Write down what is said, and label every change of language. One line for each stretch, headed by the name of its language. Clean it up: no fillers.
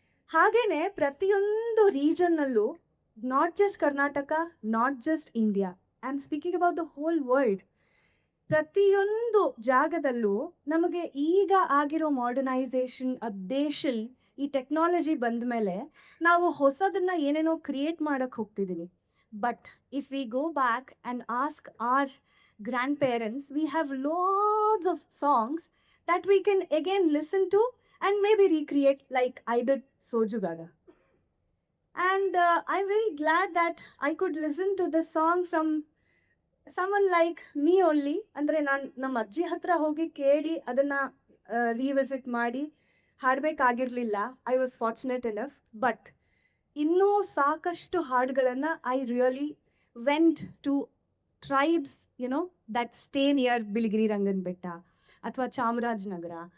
Kannada: ಹಾಗೇನೆ ಪ್ರತಿಯೊಂದು ರೀಜನ್ನಲ್ಲೂ,
English: not just Karnataka, not just India, I am speaking about the whole world,
Kannada: ಪ್ರತಿಯೊಂದು ಜಾಗದಲ್ಲೂ ನಮಗೆ ಈಗ ಆಗಿರೋ ಮಾಡರ್ನೈಸೇಷನ್, ಅಪ್ಡೇಷನ್, ಈ ಟೆಕ್ನಾಲಜಿ ಬಂದ ಮೇಲೆ ನಾವು ಹೊಸದನ್ನು ಏನೇನೋ ಕ್ರಿಯೇಟ್ ಮಾಡೋಕ್ಕೆ ಹೋಗ್ತಿದ್ದೀವಿ.
English: But if we go back and ask our grandparents, we have lots of songs that we can again listen to and maybe recreate like I did Sojugada. And I'm very glad that I could listen to this song from someone like me only.
Kannada: ಅಂದರೆ ನಾನು ನಮ್ಮ ಅಜ್ಜಿ ಹತ್ರ ಹೋಗಿ ಕೇಳಿ ಅದನ್ನು revisit ಮಾಡಿ ಹಾಡಬೇಕಾಗಿರಲಿಲ್ಲ.
English: I was fortunate enough. But
Kannada: ಇನ್ನೂ ಸಾಕಷ್ಟು ಹಾಡುಗಳನ್ನು
English: I really went to tribes that stay near Biligiri Rangana Betta ಅಥವಾ ಚಾಮರಾಜನಗರ.